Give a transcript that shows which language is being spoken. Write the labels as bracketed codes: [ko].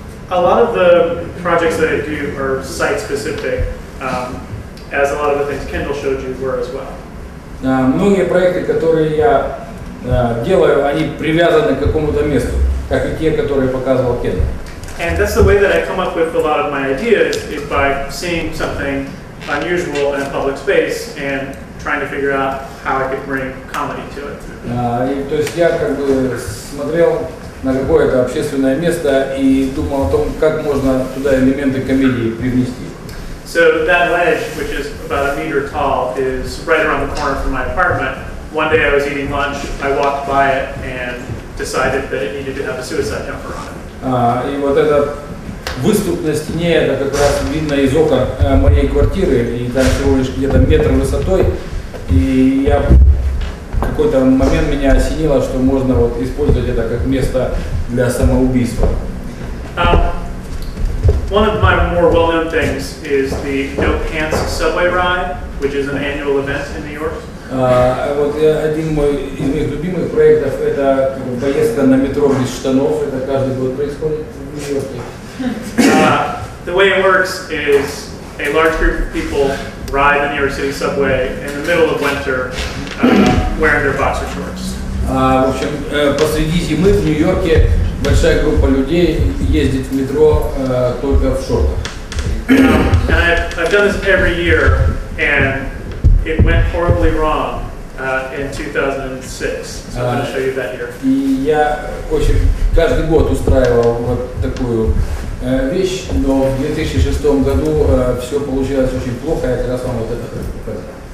[en] A lot of the projects that I do are site-specific, as a lot of the things Kendall showed you were as well. [ru] Многие проекты, которые я делаю, они привязаны к какому-то месту, как и те, которые показывал Кендал. [en] And that's the way that I come up with a lot of my ideas, is by seeing something unusual in a public space and trying to figure out how I could bring comedy to it. [ru] То есть я как бы смотрел на какое-то общественное место и думал о том, как можно туда элементы комедии привнести. [en] So that ledge, which is about 1 meter tall, is right around the corner from my apartment. One day I was eating lunch, I walked by it and decided that it needed to have a suicide jumper on it. [ru] И вот этот выступ на стене, это как раз видно из окон моей квартиры, и там всего лишь где-то метр высотой. И я в какой-то момент меня осенило, что можно вот использовать это как место для самоубийства. [en] One of my more well-known things is the No Pants subway ride, which is an annual event in New York. [ru] Вот один из моих любимых проектов — это поездка на метро без штанов. Это каждый год происходит в Нью-Йорке. [en] The way it works is a large group of people ride the New York City subway in the middle of winter, wearing their boxer shorts. [ru] В общем, посреди зимы в Нью-Йорке большая группа людей ездит в метро только в шортах. [en] And I've done this every year, and it went horribly wrong in 2006. So I'm going to show you that here. [ru] И я каждый год устраивал вот такую вещь, но в 2006 году все получилось очень плохо. Я как раз вам вот это хочу показать.